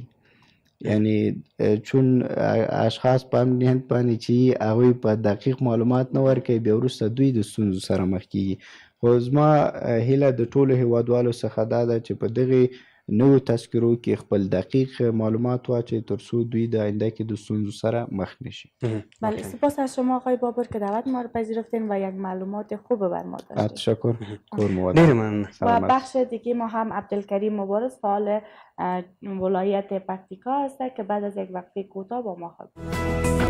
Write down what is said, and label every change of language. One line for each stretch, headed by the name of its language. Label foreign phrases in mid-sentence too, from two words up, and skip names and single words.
Persian: یعنی چون اشخاص
Pashto: په امنیت باندې چې هغوی په دقیق معلومات نه ورکوي بیا وروسته دوی د ستونزو سره مخ کېږي. خو زما هیله د ټولو هیوادوالو څخه دا ده چې په دغې نوو تذکرو کې خپل دقیق معلومات واچوي تر څو دوی د آینده کې د ستونزو سره مخ نشي.
Persian: بله، سپاس از شما آقای بابر که دعوت ما رو پذیرفتین و یک معلومات خوب بر ما داشتین. تشکر.
Pashto: ډېر مننه.
Persian: و بخش دیگه ما هم عبدالکریم مبارز فعال ولایت پکتیکا هست که بعد از یک وقفه کوتاه با ما خواهد.